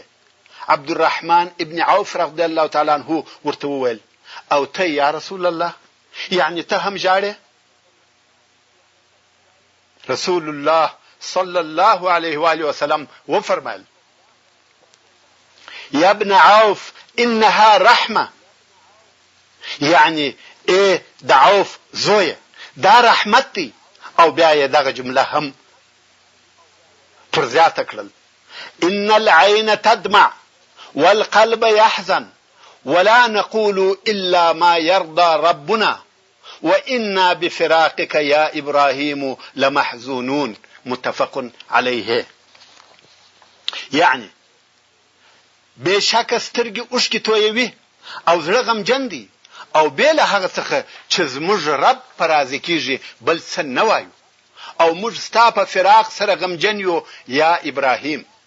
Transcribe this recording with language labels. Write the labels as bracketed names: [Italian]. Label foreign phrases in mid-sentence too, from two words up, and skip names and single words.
[Pashto] عبد الرحمن ابن عوف رضی الله تعالی عنہ ورته وویل او ته [Arabic] یا رسول الله [Pashto] یعنی ته هم جاړې؟ رسول الله صلی الله علیه و آله وسلم وفرمایل [Arabic] یا ابن عوف انها رحمه [Pashto] یعنی د عوف زویه دا رحمت دی او بیا یې دغه جمله هم پر زیاته کړل: [Arabic] ان العين تدمع والقلب يحزن ولا نقول الا ما يرضى ربنا وإنا بفراقك يا إبراهيم لمحزونون. متفق عليه. [Pashto] یعنی بشک سترګې اوښکې تویوي او زړه غمجن دي او بې له هغه څخه چې زموږ رب په راضي کېږي بل څه نه وایو او موږ ستا په فراق سره غمجن یو [Arabic] یا ابراهیم.